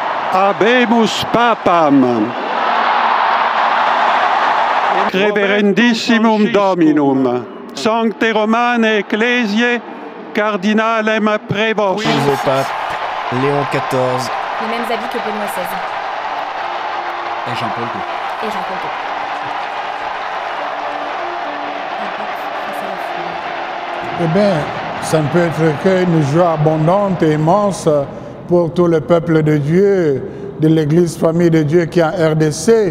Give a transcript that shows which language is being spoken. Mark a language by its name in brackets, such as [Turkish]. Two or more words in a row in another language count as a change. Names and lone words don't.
[Latin] Habemus Papam. Reverendissimum Dominum. Sancte Romane Ecclesiae Cardinalem Prévos. [French] Nouveau pape, Léon XIV. Les mêmes avis que Benoît XVI. Et Jean-Paul II. Et Jean-Paul II. Eh bien, ça ne peut être qu'une joie abondante et immense pour tout le peuple de Dieu, de l'Église Famille de Dieu qui est en RDC.